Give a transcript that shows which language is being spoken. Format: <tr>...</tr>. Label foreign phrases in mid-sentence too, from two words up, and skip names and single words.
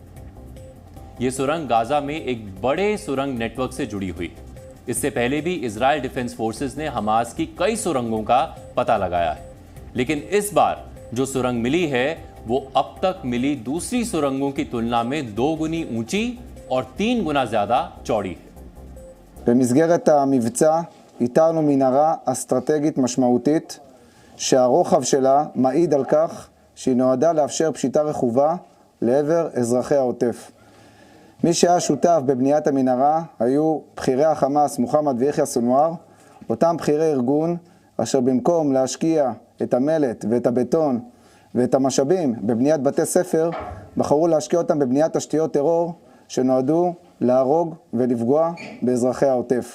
<hi>यह सुरंग गाजा में एक बड़े सुरंग नेटवर्क से जुड़ी हुई। इससे पहले भी इजराइल डिफेंस फोर्सेस ने हमास की कई सुरंगों का पता लगाया है, लेकिन इस बार जो सुरंग मिली है वो अब तक मिली दूसरी सुरंगों की तुलना में 2 गुनी ऊंची और 3 गुना ज्यादा चौड़ी है।</hi> <he>במסגרת המבצע איתרנו מנהרה אסטרטגית משמעותית שהרוחב שלה מעיד על כך שהיא נועדה לאפשר פשיטה רכובה לעבר אזרחי העוטף. מי שהיה שותף בבניית המנהרה היו בכירי החמאס מוחמד ויחיא סנואר, אותם בכירי ארגון אשר במקום להשקיע את המלט ואת הבטון ואת המשאבים בבניית בתי ספר, בחרו להשקיע אותם בבניית תשתיות טרור שנועדו להרוג ולפגוע באזרחי העוטף.</he>